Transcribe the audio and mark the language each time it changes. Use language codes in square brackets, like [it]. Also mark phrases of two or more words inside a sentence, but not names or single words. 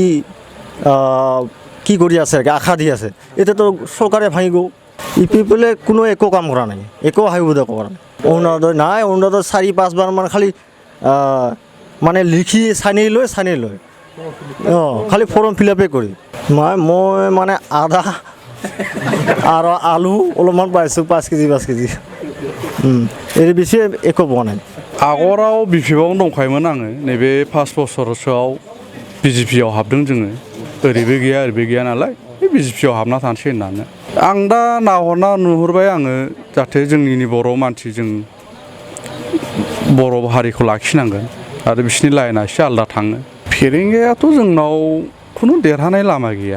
[as] কি কৰি আছে আশা দি আছে এতিয়াতো চৰকাৰে ভাঙি গ'ল UPPলে কোনো একো কাম কৰা নাই একো সুবিধা কৰা নাই অৰুণোদয় নাই অৰুণোদয় 4-5 বাৰ মান খালি মানে লিখি চানি লয় খালি [en] form fill up [as] কৰি মই মানে আদা আৰু আলু অলপমান পাইছোঁ 5 কেজি এর বেশি একো পোৱা নাই [brx] आगराव BPFआवनो दंखायोमोन आङो नैबे 5 बोसोरसोआव BJPआव हाबदों जोङो ओरैबो गैया नालाय बे BJPआव हाबना थानोसै होननानै आं दा नाहरना नुहुरबाय आङो जाहाथे जोंनि बर' मानसि जों बर' हारिखौ लाखिनांगोन आरो बिसोरनि लाइना एसे आलादा थाङो फेरेंगायाथ' जोंनाव खुनु देरहानाय लामा गैया